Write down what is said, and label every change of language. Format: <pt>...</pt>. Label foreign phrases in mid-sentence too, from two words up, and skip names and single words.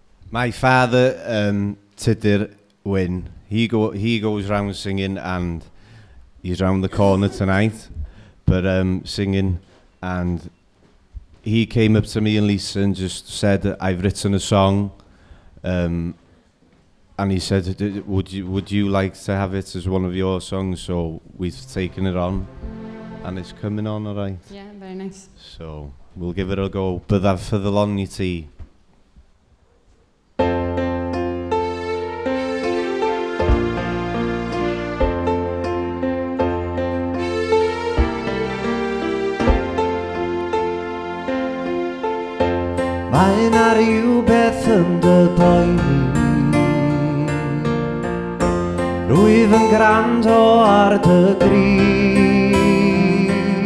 <en>My father, Tudur Wyn, he goes round singing, and he's round the corner tonight, but singing, and he came up to me and Lisa and just said, I've written a song, and he said, would you like to have it as one of your songs? So we've taken it on, and it's coming on all right. Yeah, very nice. So we'll give it a go.</en> <cy>Byddaf ffyddlon i ti. Mae 'na rywbeth yn dy boeni, rwyf yn gwrando ar dy gryf.</cy>